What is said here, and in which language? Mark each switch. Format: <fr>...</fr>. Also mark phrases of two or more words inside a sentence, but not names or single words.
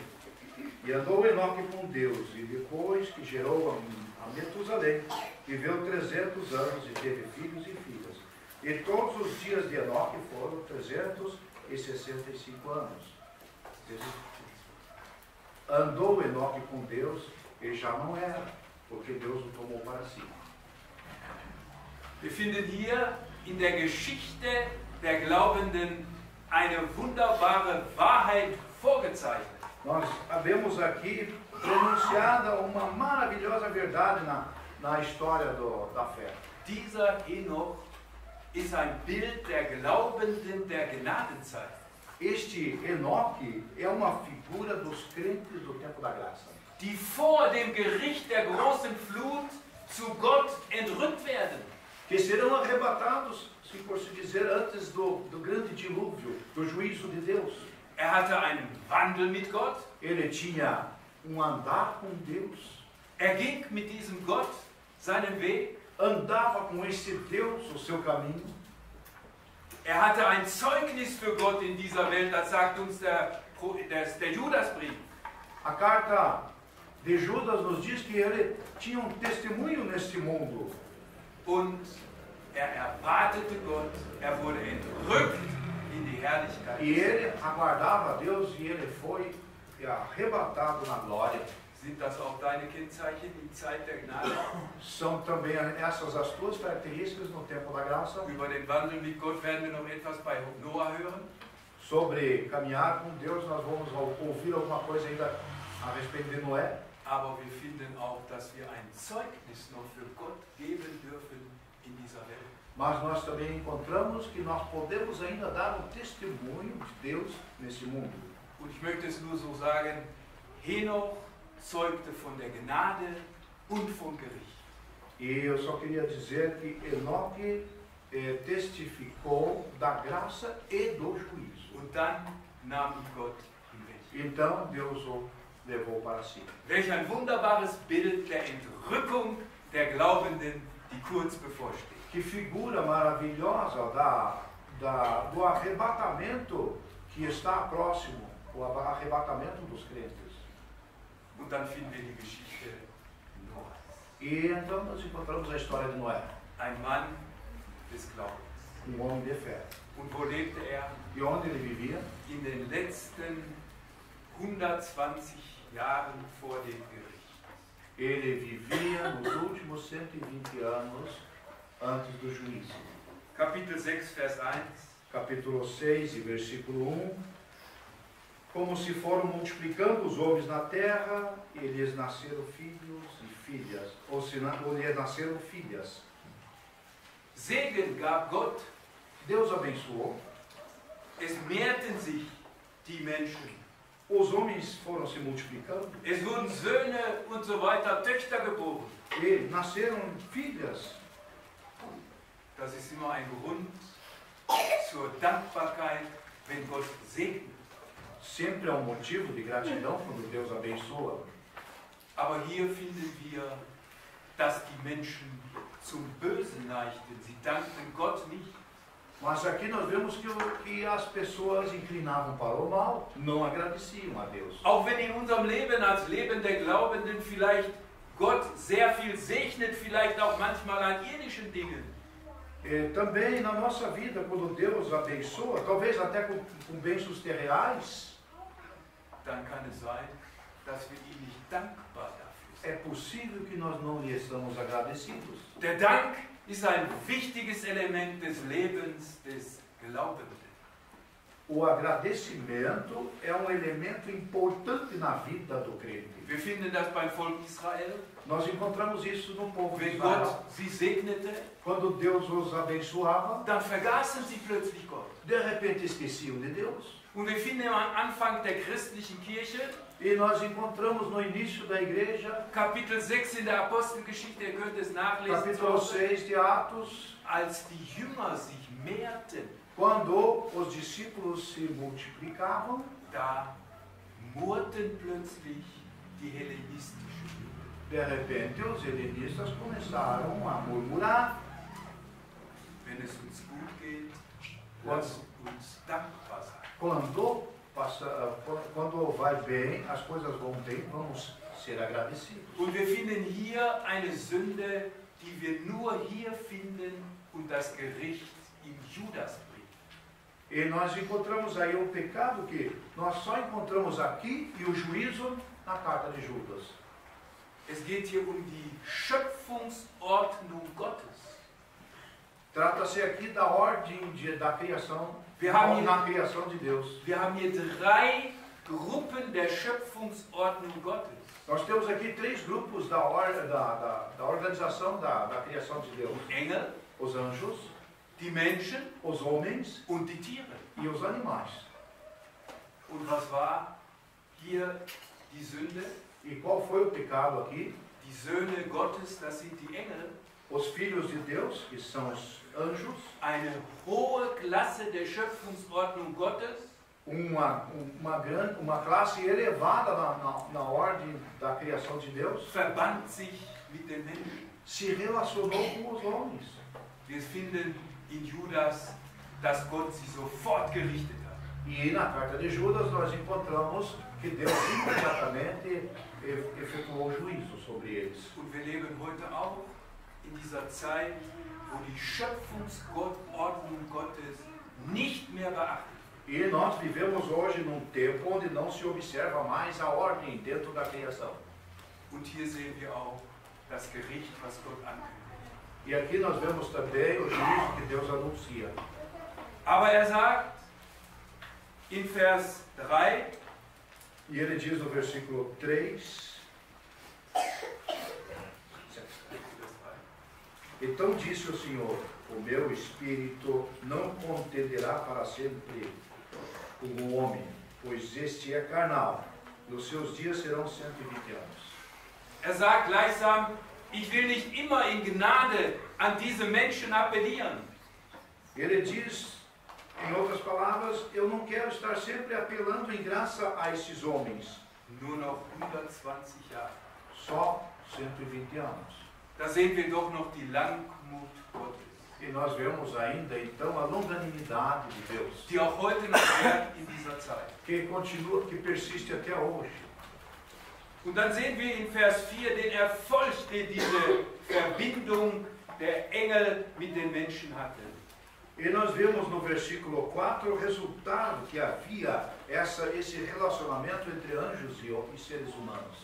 <pt>E andou Enoque com Deus, e depois que gerou a Metusalém, viveu 300 anos e teve filhos e filhas. E todos os dias de Enoque foram 365 anos. Andou Enoque com Deus e já não era, porque Deus o tomou para si.</pt> <de>Wir finden hier in der Geschichte der Glaubenden eine wunderbare Wahrheit vorgezeichnet.</de> <pt>Nós vemos aqui pronunciada uma maravilhosa verdade na história da fé.</pt> <de>Dieser Henoch ist ein Bild der Glaubenden der Gnadenzeit.</de> <pt>Este Enoque é uma figura dos crentes do tempo da graça,</pt> <de>Die vor dem Gericht der großen Flut zu Gott entrückt werden.</de> <pt>que serão arrebatados, se por se dizer, antes do grande dilúvio, do juízo de Deus.</pt> <de>Er hatte einen Wandel mit Gott.</de> <pt>Ele tinha andar com Deus,</pt> <de>Er ging mit diesem Gott seinen Weg.</de> <pt>andava com esse Deus o seu caminho.</pt> <de>Er hatte ein Zeugnis für Gott in dieser Welt, das sagt uns der Judasbrief.</de> <pt>A carta de Judas nos diz que ele tinha testemunho neste mundo.</pt> <de>Und er erwartete Gott, er wurde entrückt in die Herrlichkeit.</de> <pt>E ele aguardava a Deus e ele foi arrebatado na glória.</pt> <de>Sind das auch deine Kennzeichen in Zeit der Gnade?</de> <pt>São também essas as tuas características no tempo da graça.</pt> <de>Über den Wandel mit Gott werden wir noch etwas bei Noah hören.</de> <pt>Sobre caminhar com Deus, nós vamos ouvir alguma coisa ainda a respeito de Noé.</pt> <de>Aber wir finden auch, dass wir ein Zeugnis noch für Gott geben dürfen in dieser Welt.</de> <pt>Mas nós também encontramos que nós podemos ainda dar um testemunho de Deus nesse mundo.</pt> <de>Und ich möchte es nur so sagen, Henoch zeugte von der Gnade und vom Gericht.</de> <pt>E eu só queria dizer que Enoque testificou da graça e do juízo.</pt> <de>Und dann nahm ihn Gott hinweg.</de> <pt>Então Deus o levou para si.</pt> <de>Welch ein wunderbares Bild der Entrückung der Glaubenden, die kurz bevorsteht.</de> <pt>Que figura maravilhosa do arrebatamento que está próximo, o arrebatamento dos crentes.</pt> <de>Und dann finden wir die Geschichte Noahs.</de> <pt>E então nós encontramos a história de Noé,</pt> <de>Ein Mann des Glaubens.</de> <pt>homem de fé.</pt> <de>Und wo lebte er?</de> <pt>E onde ele vivia?</pt> <de>In den letzten 120 Jahren vor dem Gericht.</de> <pt>Ele vivia nos últimos 120 anos antes do juízo.</pt> <de>Kapitel 6, Vers 1.</de> <pt>Capítulo 6 e versículo 1. Como se foram multiplicando os homens na terra, e lhes nasceram filhos e filhas, ou lhes nasceram filhas.</pt> <de>Segen gab Gott,</de> <pt>Deus abençoou,</pt> <de>es mehrten sich die Menschen.</de> <pt>os homens foram se multiplicando,</pt> <de>Es wurden Söhne und so weiter, Töchter geboren.</de> <pt>e nasceram filhas.</pt> <de>Das ist immer ein Grund zur Dankbarkeit, wenn Gott segnet.</de> <pt>Sempre é um motivo de gratidão quando Deus abençoa.</pt> <de>Aber hier finden wir, dass die Menschen zum Bösen neigten. Sie dankten Gott nicht.</de> <pt>Mas aqui nós vemos que as pessoas inclinavam para o mal, não agradeciam a Deus.</pt> <de>Auch wenn in unserem Leben als Leben der Glaubenden vielleicht Gott sehr viel segnet, vielleicht auch manchmal an irdischen Dingen.</de> <pt>E também na nossa vida, quando Deus abençoa, talvez até com bênçãos terreais,</pt> <de>Dann kann es sein, dass wir ihm nicht dankbar dafür sind.</de> <pt>é possível que nós não lhe estamos agradecidos.</pt> <de>Der Dank ist ein wichtiges Element des Lebens des Glaubenden.</de> <pt>O agradecimento é um elemento importante na vida do crente.</pt> <de>Wir finden das beim Volk Israel.</de> <pt>Nós encontramos isso no povo de</pt> <de>Wenn Israel. Gott sie segnete,</de> <pt>Quando Deus os abençoava,</pt> <de>dann vergaßen sie plötzlich Gott.</de> <pt>de repente esqueciam de Deus.</pt> <de>Und wir finden am Anfang der christlichen Kirche,</de> <pt>E nós encontramos no início da igreja,</pt> <de>Kapitel 6 in der Apostelgeschichte, ihr könnt es nachlesen,</de> <pt>capítulo 6 de Atos,</pt> <de>als die Jünger sich mehrten,</de> <pt>quando os discípulos se multiplicavam,</pt> <de>da murrten plötzlich die hellenistischen Juden.</de> <pt>de repente os helenistas começaram a murmurar.</pt> <de>Wenn es uns gut geht, Was? lasst uns dankbar sein.</de> <pt>Quando vai bem, as coisas vão bem, vamos ser agradecidos.</pt> <de>Und wir finden hier eine Sünde, die wir nur hier finden und das Gericht im Judasbrief.</de> <pt>E nós encontramos aí um pecado que nós só encontramos aqui e o juízo na carta de Judas.</pt> <de>Es geht hier um die Schöpfungsordnung Gottes.</de> <pt>Trata-se aqui da ordem da criação,</pt> <de>Wir haben</de> <pt>na criação de Deus.</pt> <de>Wir haben hier 3 Gruppen der Schöpfungsordnung Gottes.</de> <pt>Nós temos aqui 3 grupos da organização da criação de Deus.</pt> <de>Engel,</de> <pt>Os anjos,</pt> <de>die Menschen</de> <pt>os homens</pt> <de>und die Tiere.</de> <pt>e os animais.</pt> <de>Und was war hier die Sünde?</de> <pt>E qual foi o pecado aqui?</pt> <de>Die Söhne Gottes, das sind die Engel.</de> <pt>Os filhos de Deus, que são os anjos,</pt> <de>Eine hohe Klasse der Schöpfungsordnung Gottes.</de> <pt>uma classe elevada na ordem da criação de Deus,</pt> <de>Verband sich mit den Menschen.</de> <pt>se relacionou com os homens.</pt> <de>Wir finden in Judas, dass Gott sie sofort gerichtet hat.</de> <pt>E na carta de Judas nós encontramos que Deus imediatamente efetuou juízo sobre eles.</pt> <de>Und wir leben heute auch in dieser Zeit, wo die Schöpfungsordnung Gottes nicht mehr beachtet wird.</de> <pt>E nós vivemos hoje num tempo onde não se observa mais a ordem dentro da criação.</pt> <de>Und hier sehen wir auch das Gericht, was Gott ankündigt.</de> <pt>E aqui nós vemos também o juízo que Deus anuncia.</pt> <de>Aber sagt in Vers 3,</de> <pt>E ele diz no versículo 3, então disse o Senhor, o meu espírito não contenderá para sempre com o homem, pois este é carnal, e os seus dias serão 120 anos.</pt> <de>sagt gleichsam, ich will nicht immer in Gnade an diese Menschen appellieren.</de> <pt>Ele diz Em outras palavras, eu não quero estar sempre apelando em graça a esses homens.</pt> <de>Nur noch 120 Jahre.</de> <pt>Só 120 anos.</pt> <de>Da sehen wir doch noch die Langmut Gottes,</de> <pt>E nós vemos ainda, então, a longanimidade de Deus,</pt> <de>die auch heute noch währt in dieser Zeit.</de> <pt>que continua, que persiste até hoje.</pt> <de>Und dann sehen wir in Vers 4 den Erfolg, den diese Verbindung der Engel mit den Menschen hatte.</de> <pt>E nós vemos no versículo 4 o resultado que havia esse relacionamento entre anjos e seres humanos.</pt>